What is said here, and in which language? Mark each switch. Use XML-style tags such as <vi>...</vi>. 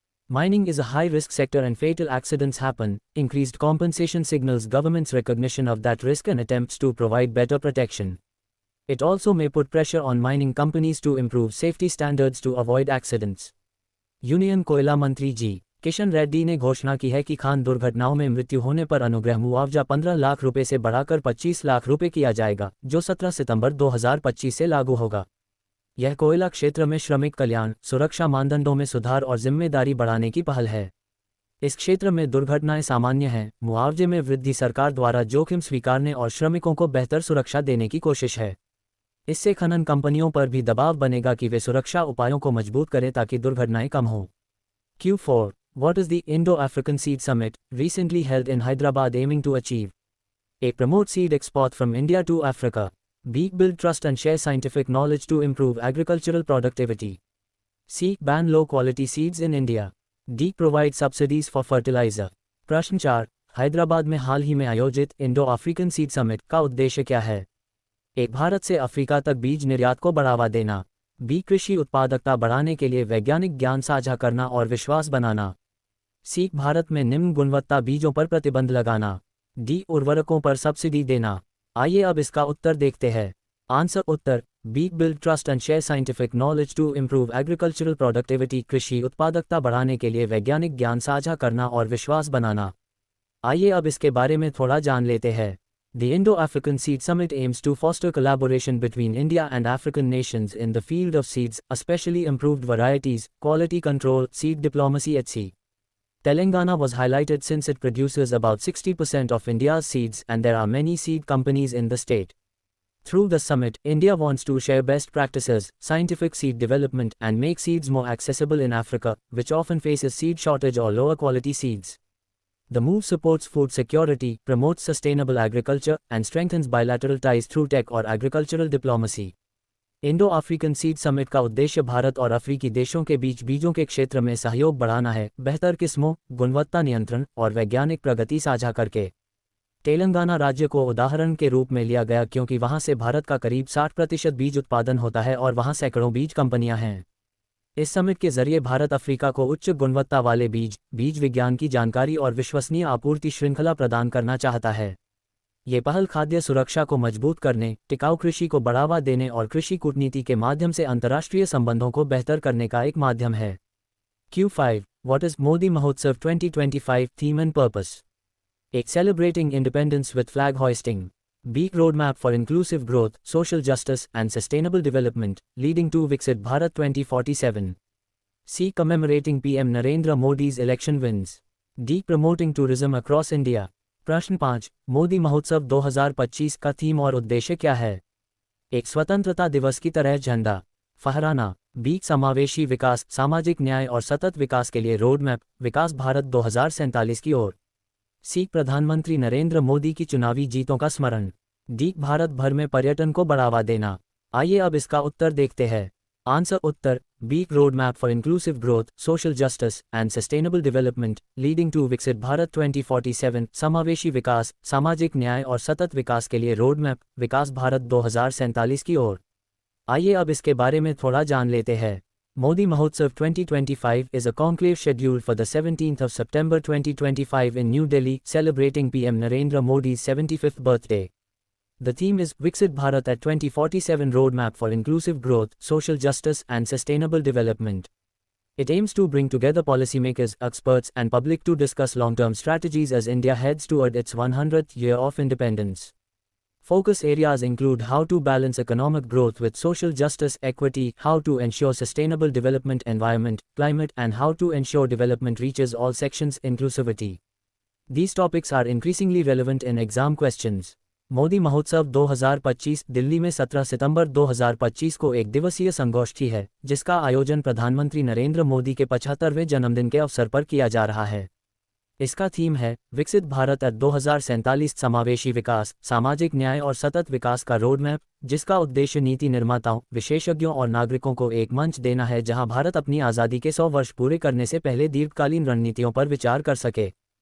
<en>Mining is a high-risk sector and fatal accidents happen. Increased compensation signals government's recognition of that risk and attempts to provide better protection. It also may put pressure on mining companies to improve safety standards to avoid accidents.</en> <hi>Union कोयला मंत्री जी. किशन रेड्डी ने घोषणा की है कि खान दुर्घटनाओं में मृत्यु होने पर अनुग्रह मुआवजा 15 लाख रुपए से बढ़ाकर 25 लाख रुपए किया जाएगा, जो 17 सितंबर 2025 से लागू होगा। यह कोयला क्षेत्र में श्रमिक कल्याण, सुरक्षा मानदंडों में सुधार और जिम्मेदारी बढ़ाने की पहल है। इस क्षेत्र में दुर्घटनाएं सामान्य हैं, मुआवजे में वृद्धि सरकार द्वारा जोखिम स्वीकारने और श्रमिकों को बेहतर सुरक्षा देने की कोशिश है। इससे खनन कंपनियों पर भी दबाव बनेगा कि वे सुरक्षा उपायों को मजबूत करें ताकि दुर्घटनाएं कम हों।</hi> <en>Q4. What is the Indo-African Seed Summit, recently held in Hyderabad aiming to achieve? A. Promote seed export from India to Africa. B. Build trust and share scientific knowledge to improve agricultural productivity. C. Ban low-quality seeds in India. D. Provide subsidies for fertilizer.</en> <hi>प्रश्न 4. हैदराबाद में हाल ही में आयोजित Indo African seed summit का उद्देश्य क्या है? एक, भारत से अफ्रीका तक बीज निर्यात को बढ़ावा देना। बी, कृषि उत्पादकता बढ़ाने के लिए वैज्ञानिक ज्ञान साझा करना और विश्वास बनाना। सी, भारत में निम्न गुणवत्ता बीजों पर प्रतिबंध लगाना। डी, उर्वरकों पर सब्सिडी देना। आइए अब इसका उत्तर देखते हैं। Answer Uttar B,</hi> <en>build trust and share scientific knowledge to improve agricultural productivity,</en> <hi>कृषि उत्पादकता बढ़ाने के लिए वैज्ञानिक ज्ञान साझा करना और विश्वास बनाना। आइए अब इसके बारे में थोड़ा जान लेते हैं।</hi> <en>The Indo-African Seed Summit aims to foster collaboration between India and African nations in the field of seeds, especially improved varieties, quality control, seed diplomacy etc. Telangana was highlighted since it produces about 60% of India's seeds and there are many seed companies in the state. Through the summit, India wants to share best practices, scientific seed development and make seeds more accessible in Africa, which often faces seed shortage or lower quality seeds. The move supports food security, promotes sustainable agriculture, and strengthens bilateral ties through tech और agricultural diplomacy.</en> <hi>Indo-African seed summit का उद्देश्य भारत और अफ्रीकी देशों के बीच बीजों के क्षेत्र में सहयोग बढ़ाना है, बेहतर किस्मों, गुणवत्ता नियंत्रण और वैज्ञानिक प्रगति साझा करके। तेलंगाना राज्य को उदाहरण के रूप में लिया गया क्योंकि वहां से भारत का करीब 60% बीज उत्पादन होता है और वहां सैकड़ों बीज कंपनियां हैं। इस समिट के जरिए भारत अफ्रीका को उच्च गुणवत्ता वाले बीज विज्ञान की जानकारी और विश्वसनीय आपूर्ति श्रृंखला प्रदान करना चाहता है। ये पहल खाद्य सुरक्षा को मजबूत करने, टिकाऊ कृषि को बढ़ावा देने और कृषि कूटनीति के माध्यम से अंतर्राष्ट्रीय संबंधों को बेहतर करने का एक माध्यम है।</hi> <en>Q5. What is Modi Mahotsav 2025 theme and purpose? A. Celebrating independence with flag hoisting. B. Roadmap for inclusive growth, social justice, and sustainable development, leading to Viksit Bharat 2047. C. Commemorating PM Narendra Modi's election wins. D. Promoting tourism across India.</en> <hi>प्रश्न 5. मोदी महोत्सव 2025 का theme और उद्देश्य क्या है? एक, स्वतंत्रता दिवस की तरह झंडा फहराना। बी, समावेशी विकास, सामाजिक न्याय और सतत विकास के लिए रोडमैप, विकास भारत 2047 की ओर। सी, प्रधानमंत्री नरेंद्र मोदी की चुनावी जीतों का स्मरण। डी, भारत भर में पर्यटन को बढ़ावा देना। आइए अब इसका उत्तर देखते हैं। Answer Uttar B,</hi> <en>roadmap for inclusive growth, social justice and sustainable development, leading to विकसित भारत 2047,</en> <hi>समावेशी विकास, सामाजिक न्याय और सतत विकास के लिए रोडमैप, विकास भारत 2047 की ओर। आइए अब इसके बारे में थोड़ा जान लेते हैं।</hi> <en>Modi Mahotsav 2025 is a conclave scheduled for the 17th of September 2025 in New Delhi, celebrating PM Narendra Modi's 75th birthday. The theme is Viksit Bharat at 2047 Roadmap for Inclusive Growth, Social Justice and Sustainable Development. It aims to bring together policymakers, experts and public to discuss long-term strategies as India heads toward its 100th year of independence. Focus areas include how to balance economic growth with social justice, equity, how to ensure sustainable development, environment, climate, and how to ensure development reaches all sections, inclusivity. These topics are increasingly relevant in exam questions.</en> <hi>Modi महोत्सव 2025 दिल्ली में 17 सितंबर 2025 को एक दिवसीय संगोष्ठी है, जिसका आयोजन प्रधानमंत्री नरेंद्र मोदी के 75वें जन्मदिन के अवसर पर किया जा रहा है। इसका थीम है विकसित भारत at 2047, समावेशी विकास, सामाजिक न्याय और सतत विकास का रोडमैप, जिसका उद्देश्य नीति निर्माताओं, विशेषज्ञों और नागरिकों को एक मंच देना है जहां भारत अपनी आज़ादी के 100 वर्ष पूरे करने से पहले दीर्घकालीन रणनीतियों पर विचार कर सके।</hi>